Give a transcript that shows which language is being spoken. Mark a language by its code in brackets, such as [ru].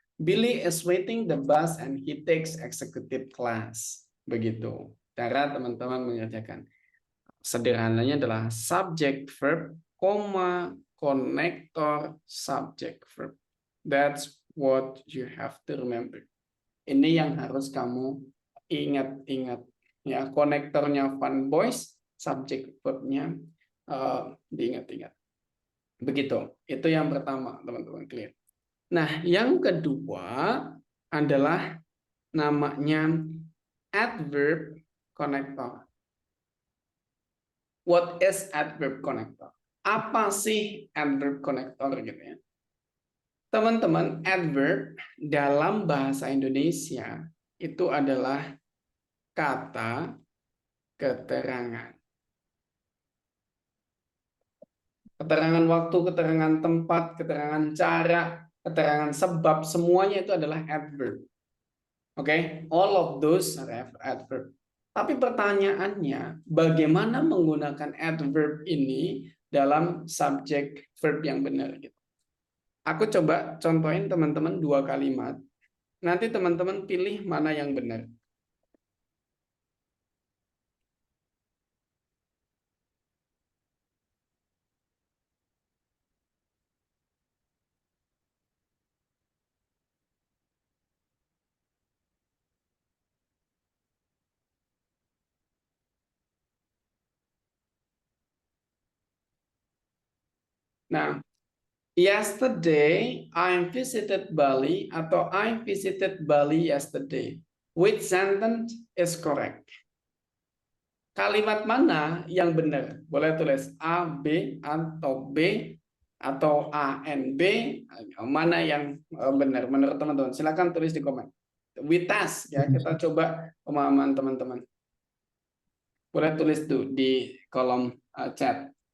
[en] Billy is waiting the bus and he takes executive class. [id] Begitu. Cara teman-teman mengerjakan. Sederhananya adalah subject verb, koma, konektor, subject verb. [en] That's what you have to remember. [id] Ini yang harus kamu ingat-ingat. Ya, konektornya fun boys, subject verbnya diingat-ingat. Begitu. Itu yang pertama, teman-teman, clear. Nah, yang kedua adalah namanya adverb connector. [en] What is adverb connector? [id] Apa sih adverb connector gitu ya? Teman-teman, adverb dalam bahasa Indonesia itu adalah kata keterangan. Keterangan waktu, keterangan tempat, keterangan cara, keterangan sebab, semuanya itu adalah adverb. [en] Oke, all of those are adverb. [id] Tapi pertanyaannya, bagaimana menggunakan adverb ini dalam subject verb yang benar gitu. Aku coba contohin teman-teman 2 kalimat. Nanti teman-teman pilih mana yang benar. [en] Nah, yesterday I visited Bali [id] atau [en] I visited Bali yesterday. Which sentence is correct? [id] Kalimat mana yang benar? Boleh tulis A, B, atau B, atau A, N, B. Mana yang benar menurut teman-teman? Silakan tulis di komen. [en] We test, [id] ya, kita coba pemahaman teman-teman. Boleh tulis tuh di kolom chat.